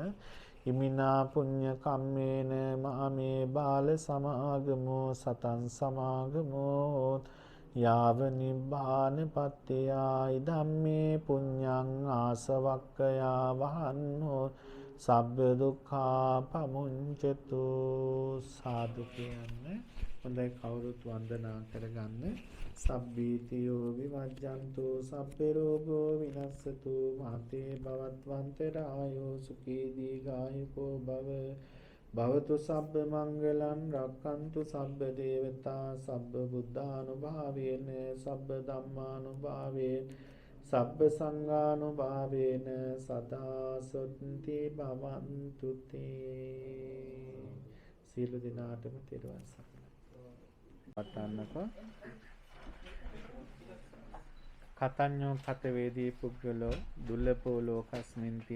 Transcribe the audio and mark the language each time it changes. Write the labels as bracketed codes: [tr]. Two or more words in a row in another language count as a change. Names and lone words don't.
[pi] ඉමිනා පුඤ්ඤ කම්මේන මාමේ බාල සමාගමෝ සතං සමාගමෝ යාව නිබ්බාන පත්‍ත්‍යා ධම්මේ පුඤ්ඤං ආසවක්ඛයා වහන්නෝ සබ්බ දුක්ඛා පමුඤ්චතු. [si] සාදු කියන්නේ හොඳයි කවුරුත් වන්දනා කරගන්න. [pi] සබ්බීතියෝ විවජ්ජන්තු සබ්බේ රෝගෝ විනස්සතු මාතේ භවත්වන්තරායෝ සුඛී දීඝායුකෝ භව භවතු සබ්බ මංගලං රක්ඛන්තු සබ්බ දේවතා සබ්බ බුද්ධානුභාවේන සබ්බ ධම්මානුභාවේන සබ්බ සංඝානුභාවේන සදා සොත්ති භවන්තු තේ. [si] සියලු දෙනාටම තෙරුවන් සරණයි. [pi] පටන්නකෝ කතඤ්ඤෝ කත වේදී පුද්ගලෝ දුල්ලපෝ ලෝකස්මින්ති.